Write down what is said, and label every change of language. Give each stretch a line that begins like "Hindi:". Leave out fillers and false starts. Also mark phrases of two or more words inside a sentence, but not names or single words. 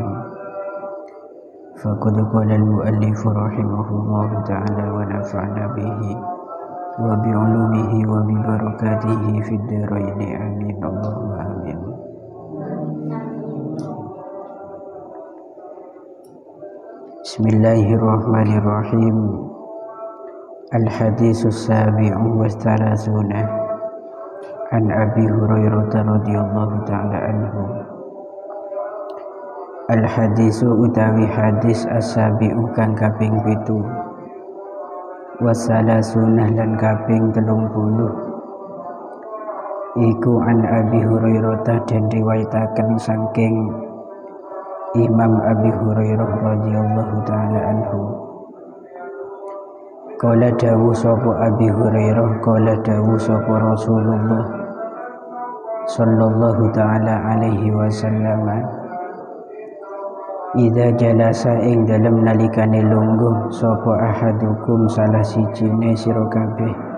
Arabic: فقد قال المؤلف رحمه الله تعالى ونفعنا به وبعلومه وببركاته في الدارين آمين اللهم آمين. بسم الله الرحمن الرحيم. الحديث السابع والثلاثون عن أبي هريرة رضي الله تعالى عنه.
Javanese: Al-hadisu utawi hadis as-sabi'u kang kaping 7 wasalasuna lan kaping 30 iku an Abi Hurairah dan riwayataken saking Imam Abi Hurairah
Arabic: رضي الله تعالى عنه.
Javanese: Qala dawu sapa Abi Hurairah, qala dawu sapa Rasulullah
Arabic: صلى الله تعالى عليه وسلم، إذا جلس
Javanese: ing dalem nalikane lungguh sapa ahadukum salah sijine sira kabeh